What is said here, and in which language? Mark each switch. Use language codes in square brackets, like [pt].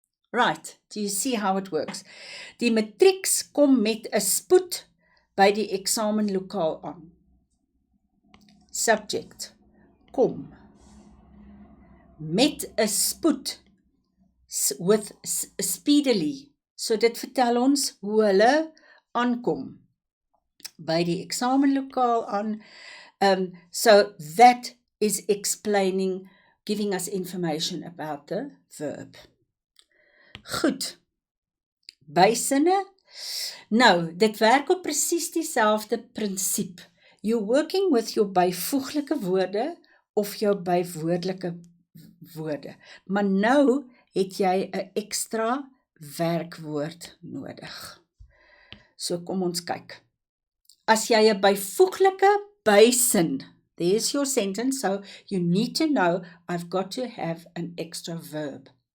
[en] Right, do you see how it works? [af] Die matrieks kom met 'n spoed by die eksamenlokaal aan. [en] Subject, kom. [af] Met 'n spoed, [en] with speedily. [af] So dit vertel ons hoe hulle aankom by die eksamenlokaal aan. [en] So that is explaining, giving us information about the verb. [af] Goed, bysinne. Nou, dit werk op presies dieselfde prinsip. [en] You're working with your [af] byvoeglike woorde of jou bywoordelike woorde. Maar nou het jy 'n ekstra werkwoord nodig. So kom ons kyk. As jy 'n byvoeglike bysin, [en] there's your sentence, so you need to know I've got to have an extra verb.